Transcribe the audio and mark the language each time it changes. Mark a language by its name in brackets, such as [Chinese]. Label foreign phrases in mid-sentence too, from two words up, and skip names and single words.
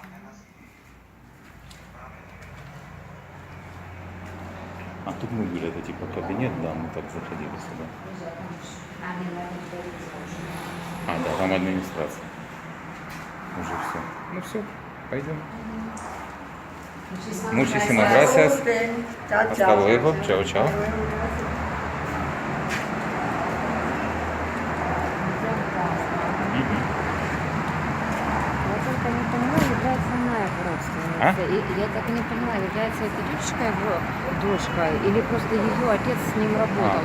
[Russian] А тут мы были, это типа кабинет, да, мы так заходили сюда. А, да, там администрация. Уже все. Ну все, пойдем. [Spanish] Muchísimas gracias. Chao, Hasta chao. luego. Chao, chao. Мгм. [Russian] Я только не понимаю, является она его родственницей. И я так и не понимаю, является эта девочка его дочкой или просто ее отец с ним работал